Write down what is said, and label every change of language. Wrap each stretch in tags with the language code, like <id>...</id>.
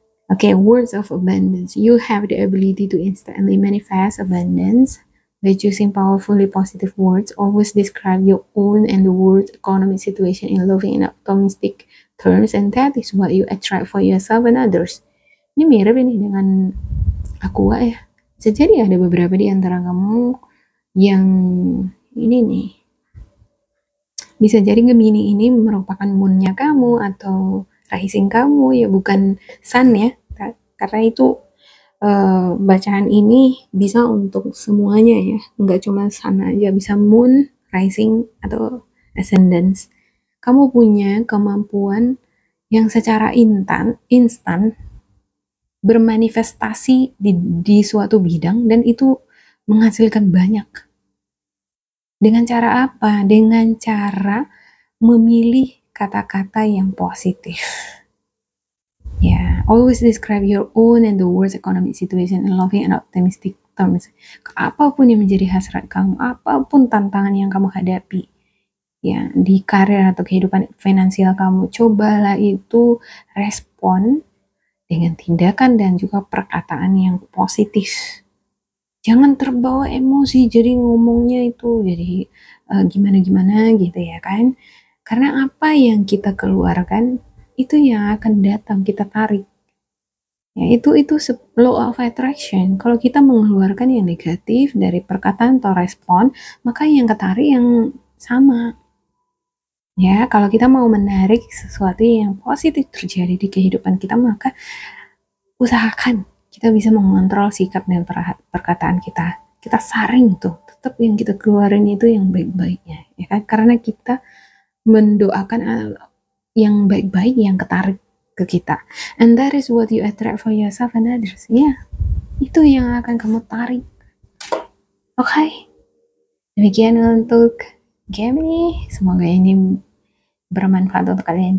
<en>Okay, words of abundance. You have the ability to instantly manifest abundance by choosing powerfully positive words. Always describe your own and the world's economic situation in loving and optimistic terms, and that is what you attract for yourself and others.</en> <id>Ini mirip ini dengan Aqua ya. Bisa jadi ada beberapa di antara kamu yang ini nih. Bisa jadi Gemini ini merupakan moonnya kamu atau rising kamu ya, bukan sun ya. Karena itu bacaan ini bisa untuk semuanya ya, nggak cuma sun aja, bisa moon, rising atau ascendance. Kamu punya kemampuan yang secara instan bermanifestasi di suatu bidang dan itu menghasilkan banyak. Dengan cara apa? Dengan cara memilih kata-kata yang positif.</id> <en>Ya, always describe your own and the world's economic situation in loving and optimistic terms.</en> <id>Apapun yang menjadi hasrat kamu, apapun tantangan yang kamu hadapi, ya di karir atau kehidupan finansial kamu, cobalah itu respon dengan tindakan dan juga perkataan yang positif. Jangan terbawa emosi, jadi ngomongnya itu jadi gimana-gimana gitu ya kan. Karena apa yang kita keluarkan, itu yang akan datang, kita tarik. Ya, itu law of attraction. Kalau kita mengeluarkan yang negatif dari perkataan atau respon, maka yang ketarik yang sama. Ya, kalau kita mau menarik sesuatu yang positif terjadi di kehidupan kita, maka usahakan kita bisa mengontrol sikap dan perkataan kita. Kita saring tuh, tetap yang kita keluarin itu yang baik-baiknya, ya kan? Karena kita mendoakan yang baik-baik yang ketarik ke kita.</id> <en>And that is what you attract for yourself and others.</en> <id>Ya, itu yang akan kamu tarik. Oke. Demikian untuk Gemini. Semoga ini bermanfaat untuk kalian.</id>